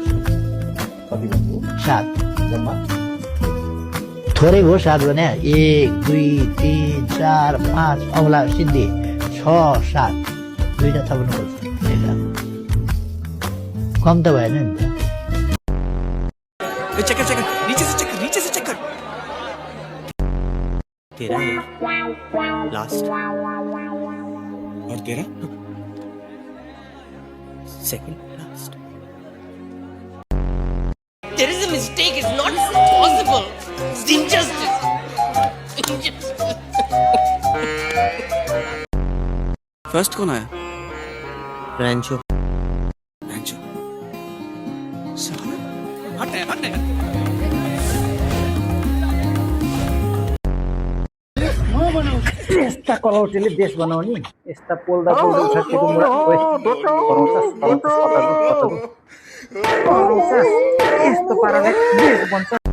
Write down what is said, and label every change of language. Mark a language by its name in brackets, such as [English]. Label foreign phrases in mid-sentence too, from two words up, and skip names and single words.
[Nepali] कति भन्नु? 7 जम्मा थोरै हो। 7 भने 1 2 3 4 5 औला सिद्धि 6 7 दुईटा थप्नुपर्छ। कम त भएन नि त। [English] Check it. [Hindi] नीचे से check कर। तेरा है लास्ट और तेरा? [English] second last. There is a mistake. It's not possible. It's injustice. [Hindi] First कौन आया? फ्रेंचो। हट। [Nepali] यस्ता कलौटीले देश बनाउने, यस्ता पोल्दा छट्टीको मुरा यस्तो पाराले देश बन्छ।